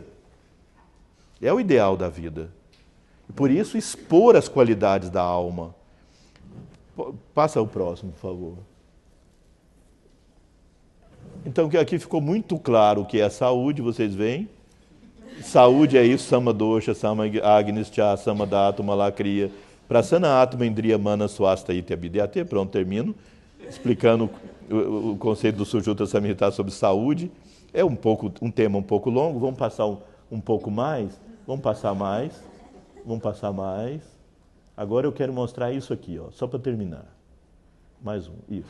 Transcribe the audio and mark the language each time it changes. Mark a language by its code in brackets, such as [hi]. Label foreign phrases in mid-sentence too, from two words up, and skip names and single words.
[pt] É o ideal da vida. E por isso, expor as qualidades da alma. Passa o próximo, por favor. Então, aqui ficou muito claro o que é saúde, vocês veem. Saúde é isso, [sa] सम दोषः सम अग्निश्च सम धातु मलक्रियः प्रसन्न आत्मा इन्द्रिय मनः स्वस्थ इति अभिधीयते. [pt] Pronto, termino explicando o conceito do Sujuta Samhita sobre saúde. É um tema um pouco longo, vamos passar um pouco mais, vamos passar mais. Agora eu quero mostrar isso aqui, ó, só para terminar. Mais um, isso.